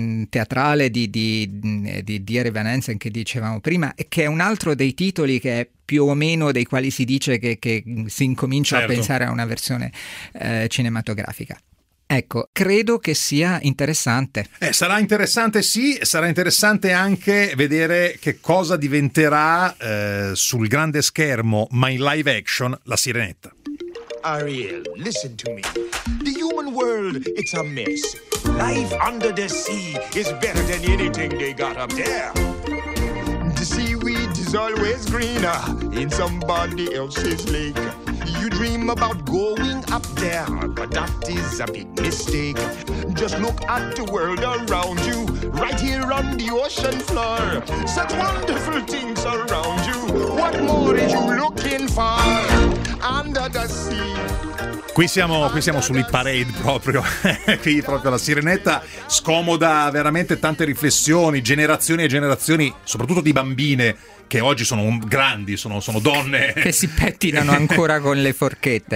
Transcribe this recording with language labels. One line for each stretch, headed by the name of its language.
Italian: Teatrale di Harry Van Hansen, che dicevamo prima, e che è un altro dei titoli che è più o meno dei quali si dice che si incomincia, certo, a pensare a una versione cinematografica. Ecco, credo che sia interessante. Sarà interessante, sì, sarà interessante anche vedere che cosa diventerà sul grande schermo, ma in live action, La Sirenetta.
English: Ariel, listen to me. The human world, it's a mess. Life under the sea is better than anything they got up there. The seaweed is always greener in somebody else's lake. You dream about going up there, but that is a big mistake. Just look at the world around you, right here on the ocean floor. Such wonderful things around you. What more are you looking for? Under the sea.
Italian: Qui siamo sull'Hit Parade proprio, qui proprio La Sirenetta scomoda veramente tante riflessioni, generazioni e generazioni, soprattutto di bambine che oggi sono grandi, sono donne. Che si pettinano ancora con le forchette.